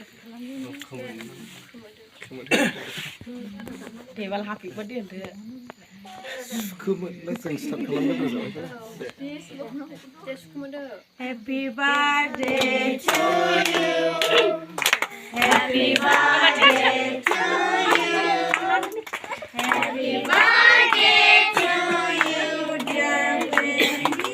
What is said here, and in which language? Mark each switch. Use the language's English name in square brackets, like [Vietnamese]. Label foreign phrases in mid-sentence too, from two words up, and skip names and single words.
[English] Tebal happy birthday [Bodo] सुखोमोन जों स्टार्ट खालामनो जाबाय [English] Happy birthday to you. Happy birthday to you. Happy birthday to you, dear Bereni.